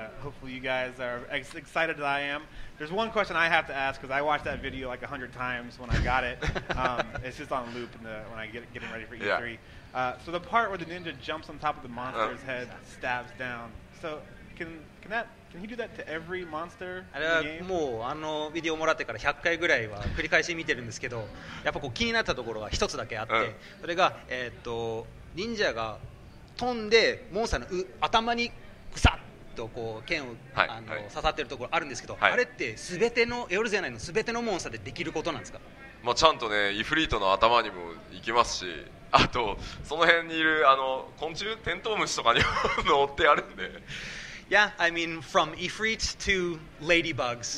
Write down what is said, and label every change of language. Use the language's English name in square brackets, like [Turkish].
[English] Hopefully you guys are as excited as I am. There's one question I have to ask because I watched that video like 100 times when I got it. It's just on loop when I getting ready for E3. Yeah. So the part where the ninja jumps on top of the monster's head, stabs down. So can he do that to every monster in the game? [Japanese] もうビデオもらってから100回ぐらいは繰り返し見てるんですけど、やっぱこう気になったところが一つだけあって、それが忍者が飛んでモンスターの頭にグサッとこう剣を刺さってるところあるんですけど、あれって全てのエオルゼア内の全てのモンスターでできることなんですか？まあちゃんとねイフリートの頭にも行きますし、あとその辺にいる昆虫テントウムシとかに乗ってあるんで。 [English] Yeah, I mean from Ifrit to ladybugs.